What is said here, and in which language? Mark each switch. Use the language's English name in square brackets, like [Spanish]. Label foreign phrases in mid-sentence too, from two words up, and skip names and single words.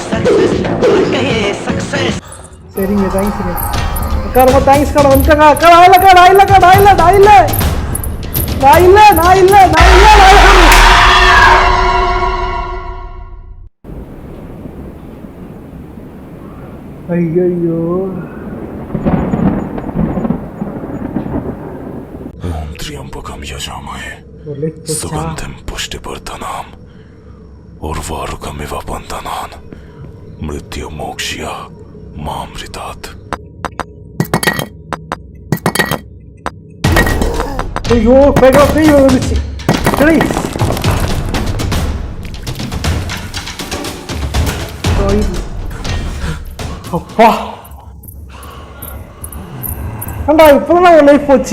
[Tamil] சரிங்க, தேங்க்ஸுங்க அக்கா, ரொம்ப தேங்க்ஸ்க்கா. வந்துட்டாங்க அக்கா. நான் இல்லை. ஐயோ [Sanskrit] ओम त्र्यंबकम यजामहे सुगंधिं पुष्टिवर्धनम् उर्वारुकमिव बन्धनान् मृत्युमोक्ष्य मामृतात्. [Tamil] ஐயோ பேய் வந்துச்சு. சரி அப்பா ஏண்டா இப்போதான் ஒரு லைஃப் போச்சு.